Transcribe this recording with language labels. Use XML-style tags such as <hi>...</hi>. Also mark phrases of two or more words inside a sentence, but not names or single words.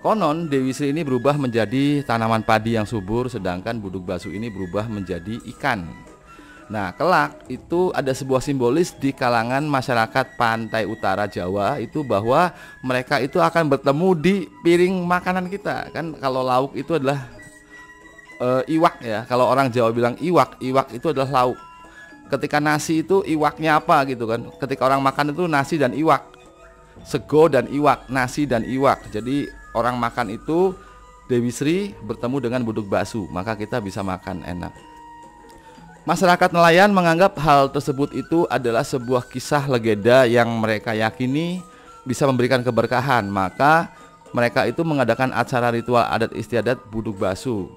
<id>Konon Dewi Sri ini berubah menjadi tanaman padi yang subur, sedangkan Buduk Basu ini berubah menjadi ikan. Nah, kelak itu ada sebuah simbolis di kalangan masyarakat pantai utara Jawa itu, bahwa mereka itu akan bertemu di piring makanan kita. Kan kalau lauk itu adalah iwak ya. Kalau orang Jawa bilang iwak, iwak itu adalah lauk. Ketika nasi itu iwaknya apa gitu kan. Ketika orang makan itu nasi dan iwak, sego dan iwak, nasi dan iwak. Jadi orang makan itu Dewi Sri bertemu dengan Buduk Basu, maka kita bisa makan enak. Masyarakat nelayan menganggap hal tersebut itu adalah sebuah kisah legenda yang mereka yakini bisa memberikan keberkahan. Maka mereka itu mengadakan acara ritual adat istiadat Buduk Basu.</id>